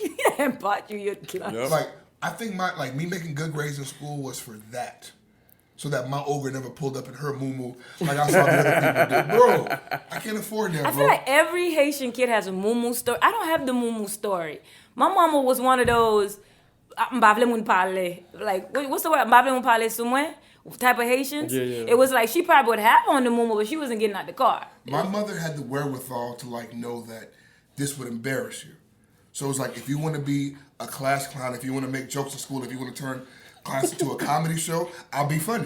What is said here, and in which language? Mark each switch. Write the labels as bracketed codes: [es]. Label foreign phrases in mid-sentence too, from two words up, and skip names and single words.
[en] And bought you your lunch. Yep. Like, I think me making good grades in school was for that. So that my ogre never pulled up in her moo-moo like I saw the other people do. Bro, I can't afford that, bro. I feel like every Haitian kid has a moo story. I don't have the moo story. My mama was one of those, [ht] m'bavle moun pale. [en] Like, what's the word? [ht] M'bavle moun pale soumwen? [en] Type of Haitians. Yeah, yeah. It was like she probably would have on the moo, but she wasn't getting out the car. My mother had the wherewithal to, like, know that this would embarrass you. So it was like, if you want to be a class clown, if you want to make jokes in school, if you want to turn class into a comedy show, I'll be funny.